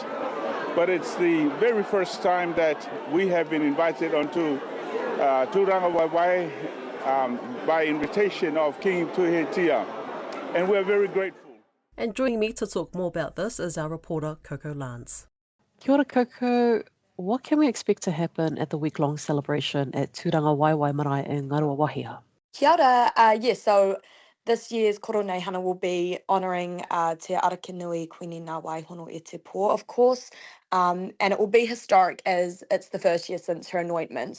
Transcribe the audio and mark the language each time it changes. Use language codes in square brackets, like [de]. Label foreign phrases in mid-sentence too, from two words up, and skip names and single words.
[en] But it's the very first time that we have been invited onto Tūranga Waiwai by invitation of King Tuhetia. And we're very grateful. And joining me to talk more about this is our reporter, Coco Lance. [mi] Kia ora, [en] Coco. What can we expect to happen at the week-long celebration at Tūranga Waiwai Marae in Ngarua Wahia? [mi] Kia ora. [en] So this year's Koroneihana will be honouring Te Arakinui Queen Ngā Waihono e Te Po, of course, and it will be historic as it's the first year since her anointment.